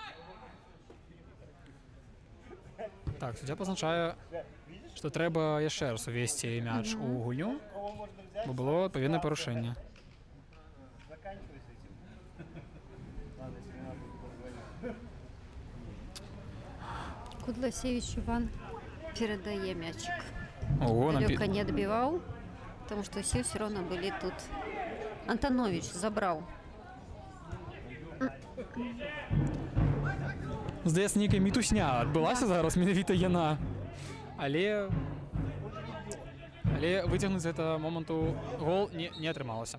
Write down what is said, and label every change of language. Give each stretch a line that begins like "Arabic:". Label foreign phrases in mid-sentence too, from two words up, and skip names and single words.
Belarusian: Так, суддзя пазначае, што трэба яшчэ раз увесці мяч у гульню, бо было адпаведнае парушэнне.
Russian: Кудласевич Иван передае мячик. Ого, Далёка не отбивал, потому что все равно были тут.
Belarusian: Антонович забраў. Здаецца, нейкая мітусня адбылася зараз, менавіта яна. Але выцягнуць з гэтага моманту гол не атрымалася.